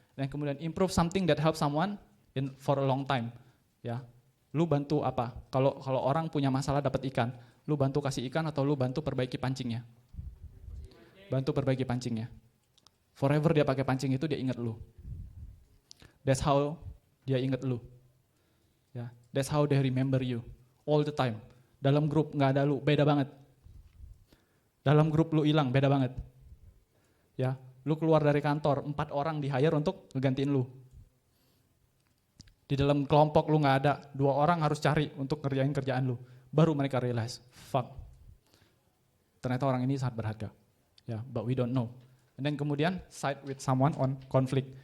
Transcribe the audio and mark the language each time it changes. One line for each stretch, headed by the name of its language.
Indonesian: Dan kemudian
English: improve something that help someone for a long time.
Indonesian: Ya, lu bantu apa? Kalau orang punya masalah dapat ikan, lu bantu kasih ikan atau lu bantu perbaiki pancingnya? Bantu perbaiki pancingnya.
English: Forever
Indonesian: dia pakai pancing itu dia ingat lu.
English: That's how
Indonesian: dia ingat lu.
English: Ya, that's how they remember you all the time.
Indonesian: Dalam grup nggak ada lu, beda banget. Dalam grup lu hilang, beda banget. Ya, lu keluar dari kantor, 4 orang di hire untuk ngegantiin lu. Di dalam kelompok lu nggak ada, 2 orang harus cari untuk ngerjain kerjaan lu. Baru mereka realize,
English: fuck.
Indonesian: Ternyata orang ini sangat berharga.
English: Ya, but we don't know. And then
Indonesian: kemudian
English: side with someone on conflict.